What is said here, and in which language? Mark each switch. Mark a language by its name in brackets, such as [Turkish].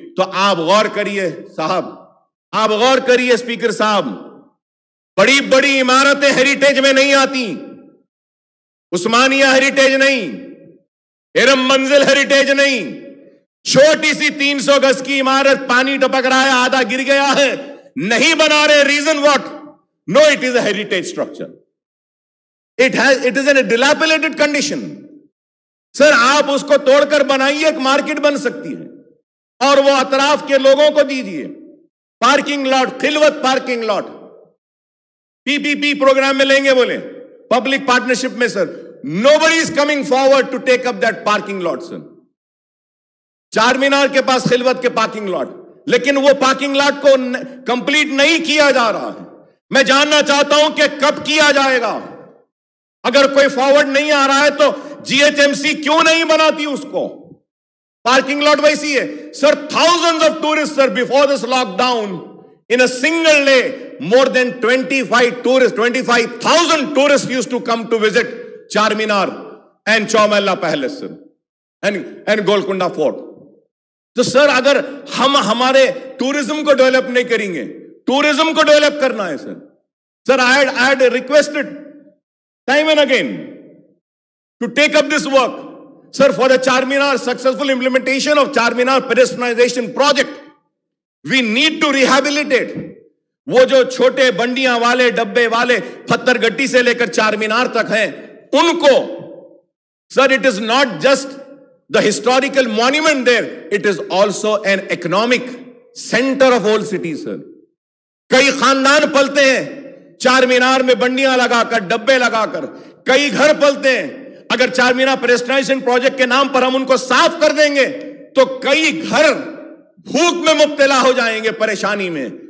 [Urdu] تو آپ غور کریے صاحب, آپ غور کریے اسپیکر صاحب, بڑی بڑی عمارتیں ہیریٹیج میں نہیں آتی. عثمانیہ ہیریٹیج نہیں, ارم منزل ہیریٹیج نہیں, چھوٹی سی 300 گز کی عمارت پانی ٹپک رہا ہے, آدھا گر گیا ہے, نہیں بنا رہے. [English] Reason what? No, it is a heritage structure. It is in a dilapidated condition. [Urdu] سر آپ اس کو توڑ کر بنائیے, ایک مارکیٹ بن سکتی ہے, اور وہ اطراف کے لوگوں کو دیجئے. پارکنگ لاٹ, خلوت پارکنگ لاٹ, PPP پروگرام میں لیں گے بولے, پبلک پارٹنرشپ میں. [English] Sir nobody is coming forward to take up that parking lot. [Urdu] سر چار مینار کے پاس خلوت کے پارکنگ لاٹ, لیکن وہ پارکنگ لاٹ کو کمپلیٹ نہیں کیا جا رہا ہے. میں جاننا چاہتا ہوں کہ کب کیا جائے گا. اگر کوئی فارورڈ نہیں آ رہا ہے تو GHMC کیوں نہیں بناتی اس کو؟ پارکنگ لاٹ ویسی ہے. [English] Sir thousands of tourists, sir, before this lockdown, in a single day, more than 25,000 tourists used to come to visit Charminar and Chowmahalla Palace, sir, and Golconda Fort. [Urdu] تو سر اگر ہم ہمارے ٹورزم کو ڈیولپ نہیں کریں گے, ٹورزم کو ڈیولپ کرنا ہے. [English] Sir I had requested time and again to take up this work, sir, for the Charminar successful implementation of Charminar pedestrianization project. We need to rehabilitate [Urdu] وہ جو چھوٹے بنڈیاں والے ڈبے والے پتھر گٹی سے لے کر چار مینار تک ہیں ان کو. [English] Sir it is not just the historical monument there, it is also an economic center of whole city. [Urdu] sir کئی خاندان پلتے ہیں چار مینار میں بنڈیاں لگا کر, ڈبے لگا کر, کئی گھر پلتے ہیں. اگر چار مینار پیڈسٹرائزیشن پروجیکٹ کے نام پر ہم ان کو صاف کر دیں گے تو کئی گھر بھوک میں مبتلا ہو جائیں گے, پریشانی میں.